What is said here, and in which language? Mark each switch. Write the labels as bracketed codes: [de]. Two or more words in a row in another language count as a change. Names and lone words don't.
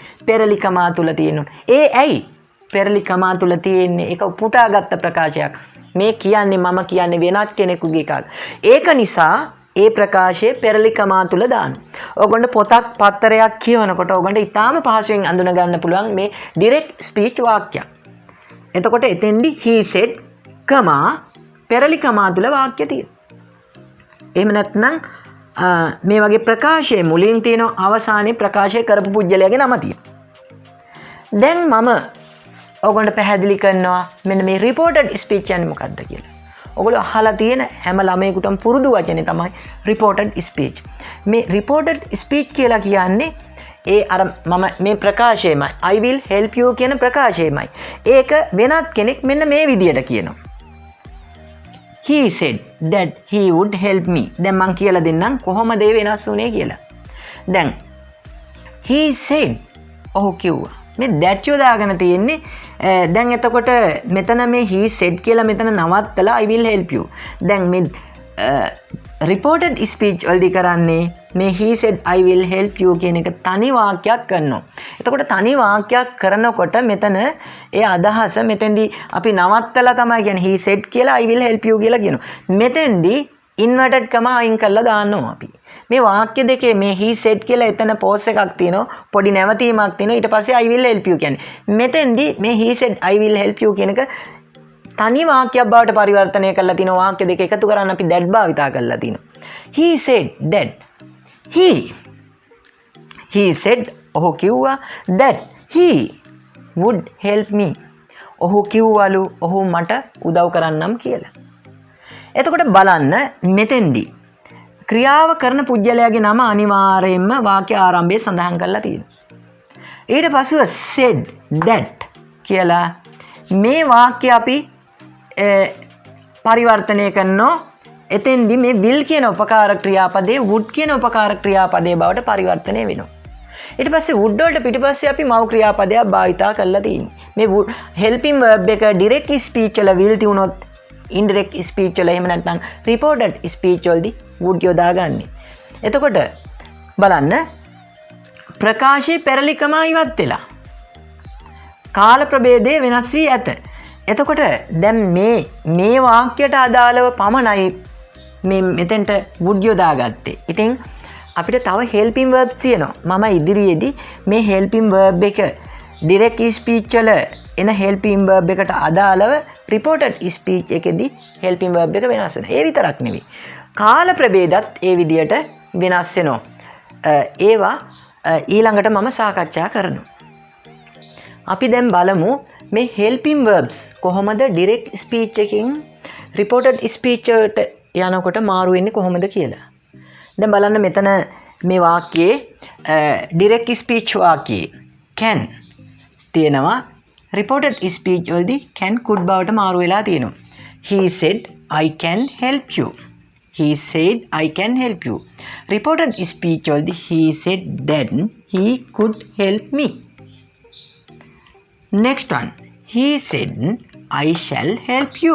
[si] පෙරලි කමා තුල තියෙන්න ඕන. ඒ ඇයි? පෙරලි කමා තුල තියෙන්නේ ඒක පුටාගත්ත ප්‍රකාශයක්. මේ කියන්නේ මම කියන්නේ වෙනත් කෙනෙකුගේ එකක්. ඒක නිසා ඒ ප්‍රකාශයේ පෙරලි කමා තුල දාන්න. ඕගොල්ලෝ පොතක් පත්තරයක් කියවනකොට ඕගොල්ලෝ ඊටාම පහසුවෙන් අඳුන ගන්න පුළුවන් මේ [en] direct speech [si] වාක්‍යයක්. එතකොට එතෙන්දි [en] he said [si] කමා පෙරලි කමා තුල වාක්‍ය තියෙනවා. එහෙම නැත්නම් මේ වගේ ප්‍රකාශයේ මුලින් තියෙන අවසානයේ ප්‍රකාශය කරපු පුජ්‍යලයාගේ නම තියෙනවා. දැන් මම ඔයගොල්ලන්ට පැහැදිලි කරනවා මෙන්න මේ [en] reported speech [si] කියන්නේ මොකක්ද කියලා. ඔයගොල්ලෝ අහලා තියෙන හැම ළමයෙකුටම පුරුදු වචනේ තමයි [en] reported speech. [si] මේ [en] reported speech [si] කියලා කියන්නේ ඒ අර මම මේ ප්‍රකාශයමයි [en] I will help you [si] කියන ප්‍රකාශයමයි. ඒක වෙනත් කෙනෙක් මෙන්න මේ විදියට කියනවා. [en] He said that he would help me. [si] දැන් මං කියලා දෙන්නම් කොහොමද ඒ වෙනස් වුනේ කියලා. දැන් [en] he said [si] ඔහු කිව්වා. මේ that යොදාගෙන තියෙන්නේ දැන් එතකොට මෙතන මේ [en] he said [si] කියලා මෙතන නවත්තලා [en] I will help you. [si] දැන් මේ [en] reported speech [si] වලදී කරන්නේ මේ [en] he said I will help you [si] කියන එක තනි වාක්‍යයක් කරනවා. එතකොට තනි වාක්‍යයක් කරනකොට මෙතන ඒ අදහස මෙතෙන්දී අපි නවත්තලා තමයි කියන්නේ [en] he said [si] කියලා [en] I will help you [si] කියලා කියනවා. මෙතෙන්දී [en] inverted comma [si] අයින් කරලා දානවා අපි. මේ වාක්‍ය දෙකේ මේ [en] he said [si] කියලා එතන pause එකක් තියෙනවා. පොඩි නැවතීමක් තියෙනවා. ඊට පස්සේ [en] I will help you [si] කියන්නේ. මෙතෙන්දී මේ [en] he said I will help you [si] කියන එක තනි වාක්‍යයක් බවට පරිවර්තනය කරලා තිනවා. වාක්‍ය දෙක එකතු කරන් අපි that භාවිතා කරලා තිනවා. [en] He said that he said [si] ඔහු කිව්වා [en] that he would help me. [si] ඔහු කිව්වලු ඔහු මට උදව් කරන්නම් කියලා. එතකොට බලන්න මෙතෙන්දී ක්‍රියාව කරන පුජ්‍යලයාගේ නම අනිවාර්යයෙන්ම වාක්‍ය ආරම්භයේ සඳහන් කරලා තියෙනවා. ඊට පස්ව [en] said that [si] කියලා මේ වාක්‍ය අපි පරිවර්තනය කරනවා. එතෙන්දී මේ will කියන උපකාරක ක්‍රියාපදේ would කියන උපකාරක ක්‍රියාපදේ බවට පරිවර්තනය වෙනවා. ඊට පස්සේ would වලට පිටිපස්සේ අපි මව් ක්‍රියාපදයක් භාවිතා කරලා තියෙනවා. මේ [en] helping verb [si] එක [en] direct speech [si] වල will තියුණොත් [en] indirect speech [si] වල එහෙම නැත්නම් [en] reported speech [si] වලදී would යොදාගන්නේ. එතකොට බලන්න ප්‍රකාශයේ පෙරලිකම ඉවත් වෙලා කාල ප්‍රභේදය වෙනස් වී ඇත. එතකොට දැන් මේ වාක්‍යයට අදාළව පමණයි මේ මෙතෙන්ට would යොදාගත්තේ. ඉතින් අපිට තව [en] helping verbs [si] තියෙනවා. මම ඉදිරියේදී මේ [en] helping verb [si] එක [en] direct speech [si] වල එන [en] helping verb [si] එකට අදාළව [en] reported speech [si] එකේදී [en] helping verb [si] එක වෙනස් වෙනවා. ඒ විතරක් නෙවෙයි. කාල ප්‍රභේදත් ඒ විදියට වෙනස් වෙනවා. ඒවා ඊළඟට මම සාකච්ඡා කරනවා. අපි දැන් බලමු මේ [en] helping verbs [si] කොහොමද [en] direct speech [si] එකකින් [en] reported speech [si] එකට යනකොට මාරු වෙන්නේ කොහොමද කියලා. දැන් බලන්න මෙතන මේ වාක්‍යයේ [en] direct speech [si] වාක්‍යයේ can තියෙනවා. [en] reported speech [si] වලදී [en] can could [si] බවට මාරු වෙලා තියෙනවා. [en] He said I can help you. He said I can help you. Reported speech වලදී he said that he could help me. Next one. He said I shall help you.